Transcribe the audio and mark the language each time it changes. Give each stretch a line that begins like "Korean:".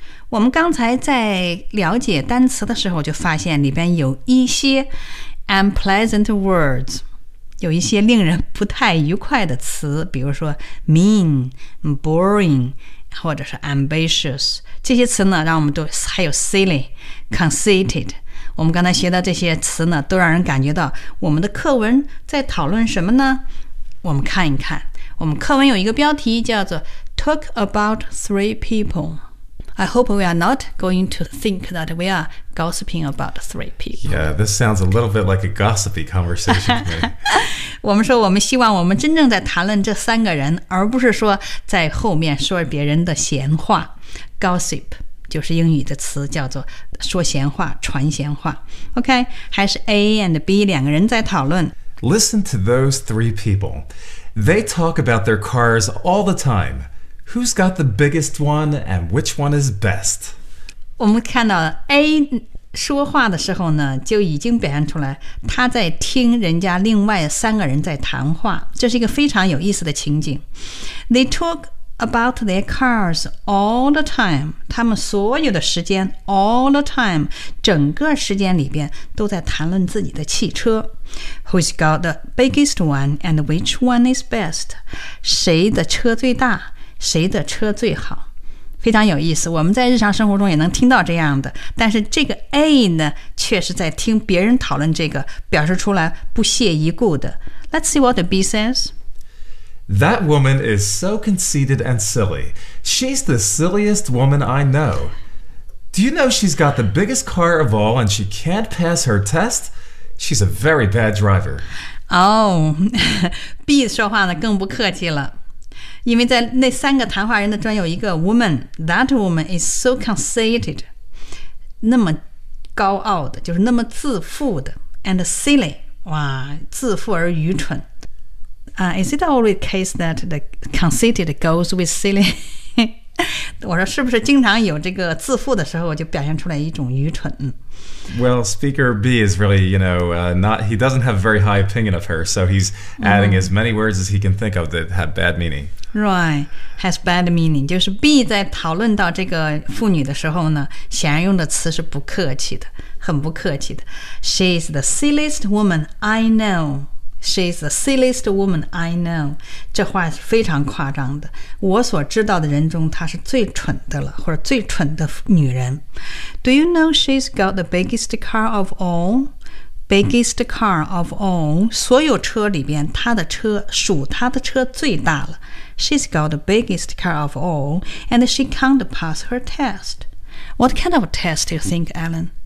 Chinese: 我们刚才在了解单词的时候就发现里边有一些 unpleasant words， 有一些令人不太愉快的词，比如说 mean, boring, 或者是 ambitious， 这些词呢让我们都还有 silly, conceited， 我们刚才学的这些词呢都让人感觉到我们的课文在讨论什么呢？我们看一看，我们课文有一个标题叫做
English: Talk about three people。 I hope we are not going to think that we are gossiping about three people. Yeah, this sounds a little bit like a gossipy conversation to me.
Chinese: 我们说我们希望我们真正在谈论这三个人，而不是说在后面说别人的闲话。 Gossip 就是英语的词，叫做说闲话、传闲话。 OK, 还是 A and B 两个人在讨论。
English: Listen to those three people. They talk about their cars all the time. Who's got the biggest one and which one is best?
Chinese: 我们看到 A 说话的时候呢，就已经表现出来他在听人家另外三个人在谈话，这是一个非常有意思的情景。
English: They talk about their cars all the time，
Chinese: 他们所有的时间
English: all the time，
Chinese: 整个时间里边都在谈论自己的汽车。
English: Who's got the biggest one and which one is best？
Chinese: 谁的车最大，谁的车最好，非常有意思。我们在日常生活中也能听到这样的，但是这个 A 呢，确实在听别人讨论这个，表示出来不屑一顾的。
English: Let's see what the B says. That woman is so conceited and silly. She's the silliest woman I know. Do you know she's got the biggest car of all and she can't pass her test? She's a very bad driver.
Chinese: Oh, B 说话呢更不客气了。因为在那三个谈话人的中有一个 woman，
English: that woman is so conceited，
Chinese: 那么高傲的，就是那么自负的，
English: and silly，
Chinese: 哇，自负而愚蠢。
English: Is it always the case that the conceited goes with silly？
Chinese: 我说是不是经常有这个自负的时候就表现出来一种愚蠢。
English: Well, speaker B is really, you know, not, he doesn't have a very high opinion of her, so he's adding、mm-hmm. as many words as he can think of that have bad meaning. Right, has bad meaning.
Chinese: 就是 B 在讨论到这个妇女的时候呢，显然用的词是不客气的，很不客气的。
English: She's the silliest woman I know. She's the silliest woman I know.
Chinese: 这话是非常夸张的。我所知道的人中，她是最蠢的了，或者最蠢的女人。
English: Do you know she's got the biggest car of all? Biggest car of all，
Chinese: 所有车里边他的车属他的车最大了。
English: She's got the biggest car of all and she can't pass her test. What kind of test do you think, Alan?